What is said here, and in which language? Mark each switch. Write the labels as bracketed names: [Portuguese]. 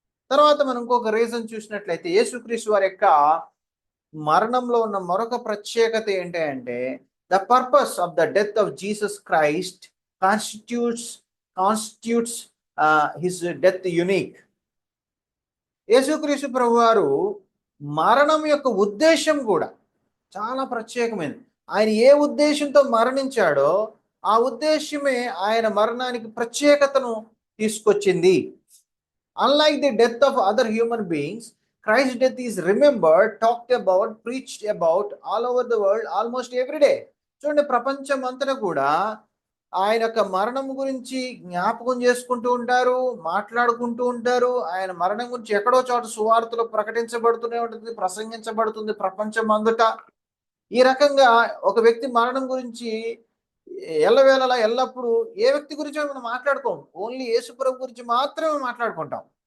[Telugu] తర్వాత మనం ఇంకొక రీజన్ చూసినట్లయితే యేసుక్రీస్తు వారి యొక్క మరణంలో ఉన్న మరొక ప్రత్యేకత ఏంటి అంటే [English] The purpose of the death of Jesus Christ constitutes his death unique. [Telugu] యేసుక్రీస్తు ప్రభు వారు మరణం యొక్క ఉద్దేశం కూడా చాలా ప్రత్యేకమైనది. ఆయన ఏ ఉద్దేశంతో మరణించాడో ఆ ఉద్దేశమే ఆయన మరణానికి ప్రత్యేకతను తీసుకొచ్చింది. [English] Unlike the death of other human beings, Christ's death is remembered, talked about, preached about all over the world almost every day. [Telugu] చూడండి, ప్రపంచం అంతటా కూడా ఆయన యొక్క మరణం గురించి జ్ఞాపకం చేసుకుంటూ ఉంటారు, మాట్లాడుకుంటూ ఉంటారు. ఆయన మరణం గురించి ఎక్కడో చోట సువార్తలో ప్రకటించబడుతూనే ఉంటుంది, ప్రసంగించబడుతుంది ప్రపంచం అంతటా. ఈ రకంగా ఒక వ్యక్తి మరణం గురించి ఎల్లవేళలా ఎల్లప్పుడూ ఏ వ్యక్తి గురించి మనం మాట్లాడుకోం, ఓన్లీ యేసుప్రభు గురించి మాత్రమే మాట్లాడుకుంటాం.